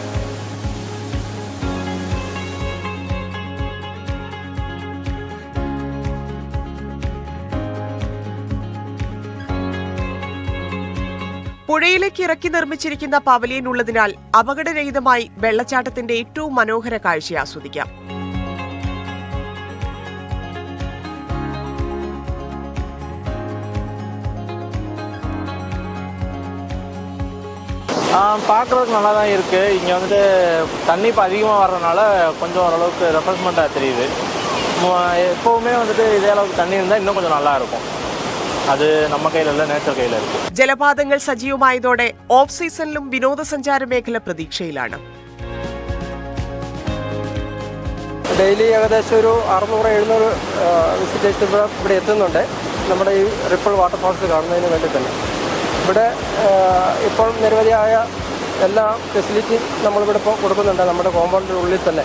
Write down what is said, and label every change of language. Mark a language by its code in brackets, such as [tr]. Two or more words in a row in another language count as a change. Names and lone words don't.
[ml] പുഴയിലേക്ക് ഇറക്കി നിർമ്മിച്ചിരിക്കുന്ന പവലിയൻ ഉള്ളതിനാൽ അപകടരഹിതമായി വെള്ളച്ചാട്ടത്തിന്റെ ഏറ്റവും മനോഹര കാഴ്ച ആസ്വദിക്കാം. [ta] பார்க்குறதுக்கு நல்லா தான் இருக்குது. இங்கே வந்துட்டு தண்ணி இப்போ அதிகமாக வர்றதுனால கொஞ்சம் ஓரளவுக்கு ரெஃப்ரெஷ்மெண்ட்டாக தெரியுது. எப்போவுமே வந்துட்டு இதே அளவுக்கு தண்ணி இருந்தால் இன்னும் கொஞ்சம் நல்லா இருக்கும். [ml] അത് നമ്മ കയ്യിലല്ല, നേച്ചർ കയ്യിലായിരിക്കും. ജലപാതങ്ങൾ സജീവമായതോടെ ഓഫ് സീസണിലും വിനോദസഞ്ചാര മേഖല പ്രതീക്ഷയിലാണ്. ഡെയിലി ഏകദേശം ഒരു 600-700 വിസിറ്റേഴ്സ് ഇവിടെ എത്തുന്നുണ്ട്. നമ്മുടെ ഈ റിപ്പിൾ വാട്ടർഫാൾസ് കാണുന്നതിന് വേണ്ടി തന്നെ ഇവിടെ ഇപ്പോൾ നിരവധിയായ എല്ലാ ഫെസിലിറ്റിയും നമ്മളിവിടെ ഇപ്പോൾ കൊടുക്കുന്നുണ്ട് നമ്മുടെ കോമ്പൗണ്ടിൻ്റെ ഉള്ളിൽ തന്നെ.